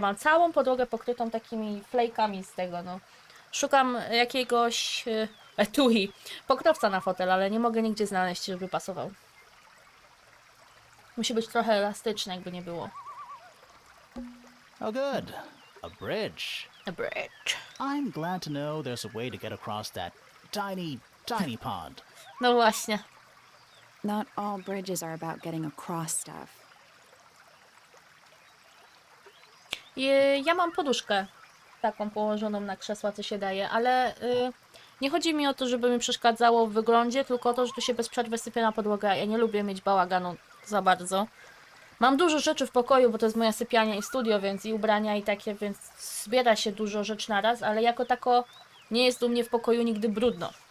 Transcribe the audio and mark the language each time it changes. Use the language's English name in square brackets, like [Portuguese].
[Polish] Mam całą podłogę pokrytą takimi flejkami z tego, no. Szukam jakiegoś etui, pokrowca na fotel, ale nie mogę nigdzie znaleźć, żeby pasował. Musi być trochę elastyczny, jakby nie było. [English] Oh, good. A bridge. A bridge. I'm glad to know there's a way to get across that tiny pond. [Polish] No właśnie. [English] Not all bridges are about getting across stuff. [Polish] Ja mam poduszkę taką położoną na krzesła, co się daje, ale nie chodzi mi o to, żeby mi przeszkadzało w wyglądzie, tylko o to, że tu się bez przerwy sypie na podłogę. Ja nie lubię mieć bałaganu za bardzo. Mam dużo rzeczy w pokoju, bo to jest moja sypialnia i studio, więc i ubrania i takie, więc zbiera się dużo rzeczy na raz, ale jako tako nie jest u mnie w pokoju nigdy brudno.